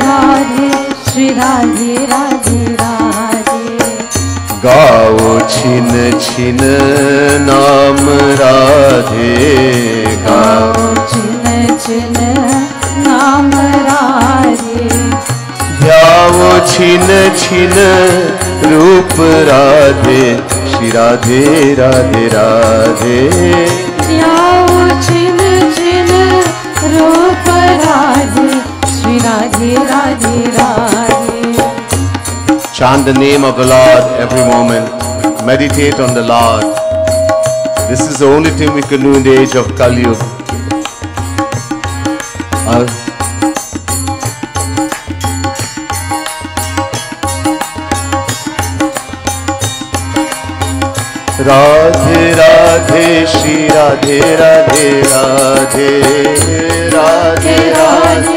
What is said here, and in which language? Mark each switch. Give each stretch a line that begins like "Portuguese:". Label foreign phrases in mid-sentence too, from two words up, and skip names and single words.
Hindi: Radhe Shri Radhe Radhe Radhe. गाओ छिन छिन नाम राधे गाओ छिन नाम राधे. ध्यावो छिन छिन रूप राधे श्री राधे राधे राधे ध्यावो छिन छिन रूप राधे श्री राधे राधे राधे.
English: Chant the name of the Lord every moment. Meditate on the Lord. This is the only thing we can do in the age of Kali Yuga.
Hindi: Radhe Radhe Shri Radhe Radhe Radhe Radhe Radhe